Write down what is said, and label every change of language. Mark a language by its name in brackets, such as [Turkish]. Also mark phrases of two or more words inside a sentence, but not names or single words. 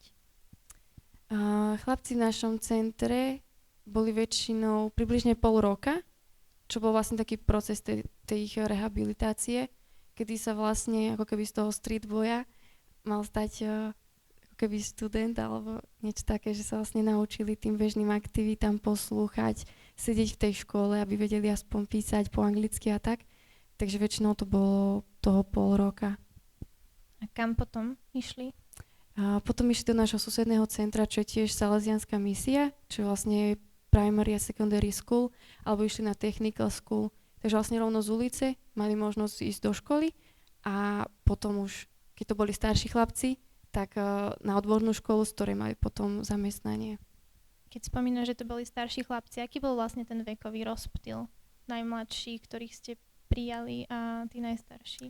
[Slovak] Chlapci v našom centre boli väčšinou približne pol roka, čo bol vlastne taký proces tej ich rehabilitácie, kedy sa vlastne ako keby z toho street boya mal stať ako keby študent alebo niečo také, že sa vlastne naučili tým bežným aktivitám poslúchať, sedieť v tej škole, aby vedeli aspoň písať po anglicky a tak. Takže väčšinou to bolo toho pol roka. A kam potom išli? A potom išli do nášho susedného centra, čo je tiež Salesianská misia, čo je vlastne primary a [English] secondary school, [Slovak] alebo išli na [English] technical school. [Slovak] Takže vlastne rovno z ulice mali možnosť ísť do školy a potom už, keď to boli starší chlapci, tak na odbornú školu, z ktorej mali potom zamestnanie. Keď spomínaš, že to boli starší chlapci, aký bol vlastne ten vekový rozptyl? Najmladší, ktorých ste prijali a tí najstarší?